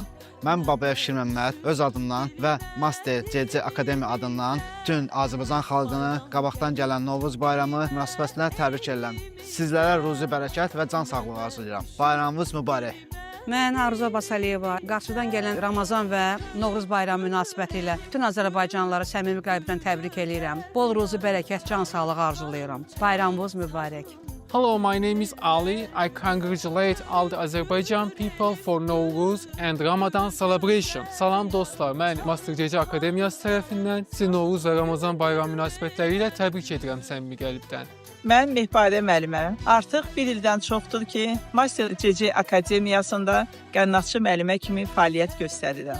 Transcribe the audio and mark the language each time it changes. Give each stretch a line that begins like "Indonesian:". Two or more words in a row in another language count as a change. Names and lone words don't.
Azerbaijani: Mən Babaya Şir Məmməd öz adımdan və Master CC Akademiya adından bütün Azərbaycan xalqını qabaqdan gələn Novruz bayramı münasibətilə təbrik edirəm. Sizlərə ruzi bərəkət və can sağlığı arzulayıram. Bayramınız mübarək. Mən Arzu Abasaliyeva, qarşıdan gələn Ramazan və Novruz bayramı münasibəti ilə bütün Azərbaycanlıları səmimi qəlbdən təbrik edirəm. Bol ruzi bərəkət, can sağlığı arzulayıram. Bayramınız mübarək.
English: Hello, my name is Ali. I congratulate all the Azerbaijan people for Nowruz and Ramadan celebration.
Azerbaijani: Salam dostlar, mən Master CC Akademiyası tərəfindən sizi Novruz və Ramazan bayramı münasibətləri ilə təbrik edirəm səmimi qəlbdən. Mən Mehbadə müəllimə. Artıq bir ildən çoxdur ki, Master CC Akademiyasında qənnatçı müəllimə kimi fəaliyyət göstərirəm.